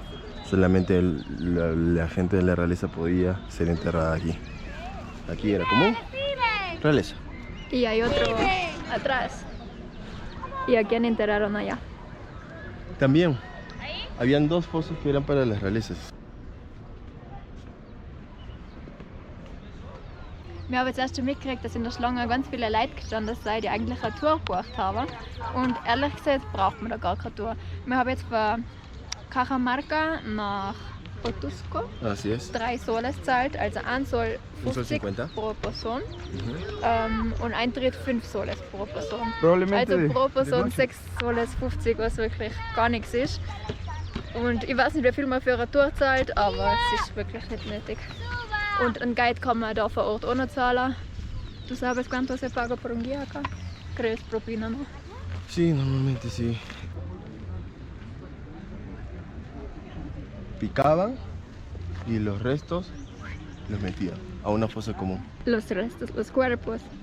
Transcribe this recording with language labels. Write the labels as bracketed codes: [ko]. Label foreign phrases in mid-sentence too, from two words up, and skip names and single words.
[es] Solamente la gente de la realeza podía ser enterrada aquí. Aquí era común, realeza. Y hay otro atrás. ¿Y a quién enterraron allá? También, habían dos fosos que eran para las realezas. [de] Wir haben jetzt erst schon mitgekriegt, dass in der Schlange ganz viele Leute gestanden sind, die eigentlich eine Tour gebucht haben. Und ehrlich gesagt braucht man da gar keine Tour. Wir haben jetzt von Cajamarca nach Otuzco [es] Así es. [de] 3 Soles zahlt, also 1 Sol 50 pro Person und Eintritt 5 Soles pro Person. Also pro Person 6 Soles 50, was wirklich gar nichts ist. Und ich weiß nicht, wie viel man für eine Tour zahlt, aber es ist wirklich nicht nötig. Und einen Guide kann man da vor Ort auch noch zahlen. [es] ¿Tú sabes cuánto se paga por un guía acá? ¿Crees propina, no? Sí, normalmente sí. Picaban y los restos los metían a una fosa común. Los restos, los cuerpos.